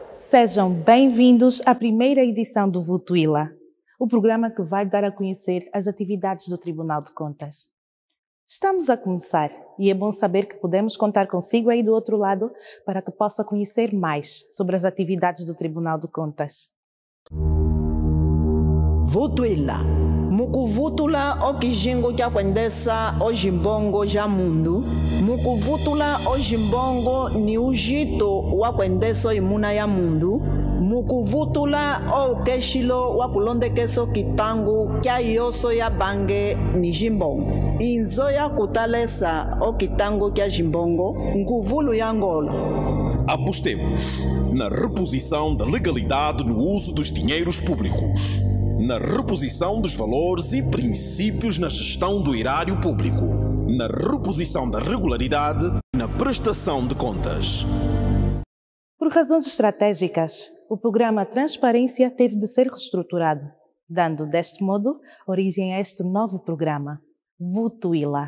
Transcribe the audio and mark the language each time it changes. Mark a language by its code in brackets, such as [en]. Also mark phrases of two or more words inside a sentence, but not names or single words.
[pt] Sejam bem-vindos à primeira edição do Vutuila, o programa que vai dar a conhecer as atividades do Tribunal de Contas. Estamos a começar e é bom saber que podemos contar consigo aí do outro lado para que possa conhecer mais sobre as atividades do Tribunal de Contas. Vutuila. [kmb] Mukuvutula okijingo kya kwendesa ojimbongo ja mundu. Mukuvutula ojimbongo ni ujito wa kwendesa imuna ya mundu. Mukuvutula okeshilo wa kulondekeso kitangu kya yoso ya bange ni jimbongo. Inzo ya kutalesa okitango kya jimbongo nkuvulu ya Angola. [pt] Apostemos na reposição da legalidade no uso dos dinheiros públicos, na reposição dos valores e princípios na gestão do erário público, na reposição da regularidade e na prestação de contas. Por razões estratégicas, o programa Transparência teve de ser reestruturado, dando, deste modo, origem a este novo programa, Vutuila.